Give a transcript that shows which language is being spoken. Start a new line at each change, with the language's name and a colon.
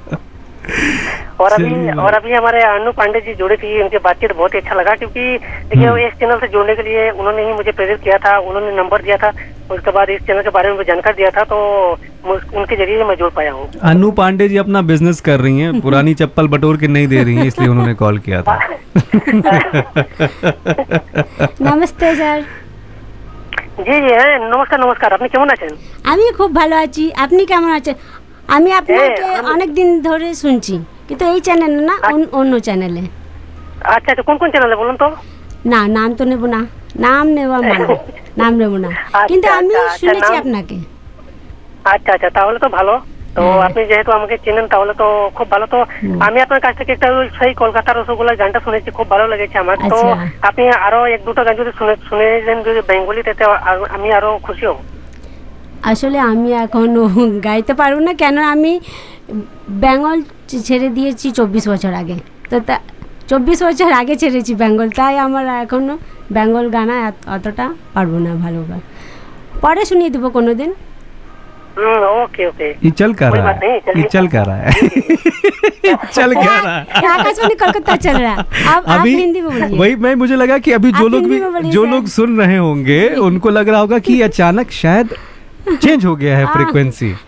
Hindi: और अभी हमारे अनु पांडे जी जुड़े थे, उनकी बातचीत बहुत ही अच्छा लगा, क्योंकि देखिए इस चैनल से जुड़ने के लिए उन्होंने ही मुझे प्रेरित किया था, उन्होंने नंबर दिया था, उसके बाद इस चैनल के बारे में जानकारी दिया था, तो उनके जरिए मैं जुड़ पाया हूँ। अनु पांडे जी अपना बिजनेस कर रही हैं, पुरानी चप्पल बटोर के नहीं दे रही हैं, इसलिए उन्होंने कॉल किया था। नमस्ते सर। जी जी है, नमस्कार नमस्कार,
Bangla: आपने कैमन आछेन? आमी खूब भालो आछी, आपनी कैमन आछेन? আমি আপনাকে অনেক দিন ধরে শুনছি, কিন্তু এই চ্যানেলে না, অন্য চ্যানেলে। আচ্ছা, কোন কোন চ্যানেলে বলুন তো? না নাম তো নেব না, নাম নেওয়া মানে নাম নেব না, কিন্তু আমি শুনেছি আপনাকে। আচ্ছা আচ্ছা, তাহলে তো ভালো, তো আপনি যেহেতু আমাকে চিনেন তাহলে তো খুব ভালো, তো আমি আপনার কাছ থেকে একটা সেই কলকাতার রসগোল্লা গানটা শুনেছি, খুব ভালো লেগেছে আমার, তো আপনি আরো এক দুটো গান যদি শুনে দেন যদি বেঙ্গলিতে, আমি আরো খুশি হব। আসলে আমি এখনো গাইতে পারবো না, কেন আমি বেঙ্গল ছেড়ে দিয়েছি 24 বছর আগে, তো 24 বছর আগে ছেড়েছি বেঙ্গল, তাই আমার এখনো বেঙ্গল গানা অতটা পারবো না ভালো, পরে শুনিয়ে দেবো কোনো দিন।
Hindi: मुझे लगा कि अभी जो लोग सुन रहे होंगे उनको लग रहा होगा कि अचानक शायद चेंज हो गया है फ्रीक्वेंसी।